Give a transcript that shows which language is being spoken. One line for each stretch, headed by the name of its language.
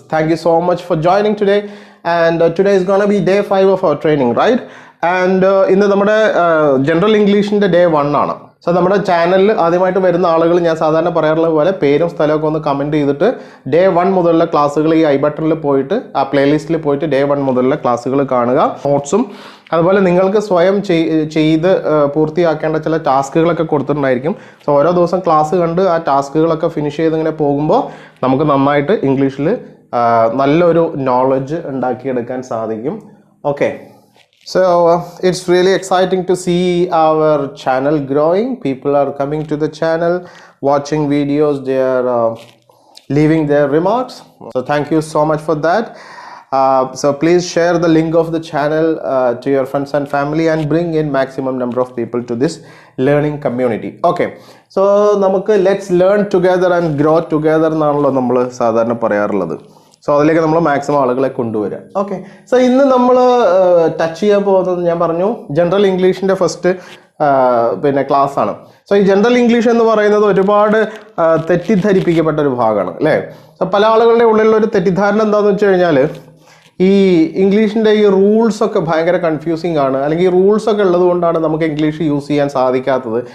English: Thank you so much for joining today. And today is going to be day 5 of our training, right? And in the general English in the day 1 So
Malayalam: നമ്മുടെ ചാനലിൽ ആദ്യമായിട്ട് വരുന്ന ആളുകൾ ഞാൻ സാധാരണ പറയാറുള്ള പോലെ പേരും സ്ഥലമൊക്കെ ഒന്ന് കമൻറ്റ് ചെയ്തിട്ട് ഡേ 1 മുതലുള്ള ക്ലാസ്സുകൾ ഈ ഐ ബട്ടണിൽ പോയിട്ട് ആ പ്ലേലിസ്റ്റിൽ പോയിട്ട് ഡേ 1 മുതലുള്ള ക്ലാസ്സുകൾ കാണുക. നോട്ട്സും അതുപോലെ നിങ്ങൾക്ക് സ്വയം ചെയ്ത് പൂർത്തിയാക്കേണ്ട ചില ടാസ്കുകളൊക്കെ കൊടുത്തിട്ടുണ്ടായിരിക്കും. സോ ഓരോ ദിവസം ക്ലാസ് കണ്ട് ആ ടാസ്കുകളൊക്കെ ഫിനിഷ് ചെയ്ത് ഇങ്ങനെ പോകുമ്പോൾ നമുക്ക് നന്നായിട്ട് ഇംഗ്ലീഷിൽ നല്ലൊരു നോളജ് ഉണ്ടാക്കിയെടുക്കാൻ സാധിക്കും. Okay.
English: So it's really exciting to see our channel growing. People are coming to the channel, watching videos, they are leaving their remarks. So thank you so much for that. So please share the link of the channel to your friends and family and bring in maximum number of people to this learning community. Okay. So നമുക്ക് let's learn together and grow together
Malayalam: എന്നാണല്ലോ നമ്മൾ സാധാരണ പറയാറുള്ളത്. So അതിലേക്ക് നമ്മൾ maximum ആളുകളെ കൊണ്ടുവരിക. Okay. So ഇന്ന് നമ്മൾ ടച്ച് ചെയ്യാൻ പോകുന്നത് ഞാൻ പറഞ്ഞു ജനറൽ ഇംഗ്ലീഷിൻ്റെ ഫസ്റ്റ് ക്ലാസ് ആണ്. സോ ഈ ജനറൽ ഇംഗ്ലീഷ് എന്ന് പറയുന്നത് ഒരുപാട് തെറ്റിദ്ധരിപ്പിക്കപ്പെട്ട ഒരു ഭാഗമാണ് അല്ലേ. സോ പല ആളുകളുടെ ഉള്ളിലൊരു തെറ്റിദ്ധാരണ എന്താണെന്ന് വെച്ച് കഴിഞ്ഞാൽ ഈ ഇംഗ്ലീഷിൻ്റെ ഈ റൂൾസൊക്കെ ഭയങ്കര കൺഫ്യൂസിങ് ആണ്, അല്ലെങ്കിൽ ഈ റൂൾസൊക്കെ ഉള്ളത് കൊണ്ടാണ് നമുക്ക് ഇംഗ്ലീഷ് യൂസ് ചെയ്യാൻ സാധിക്കാത്തത്.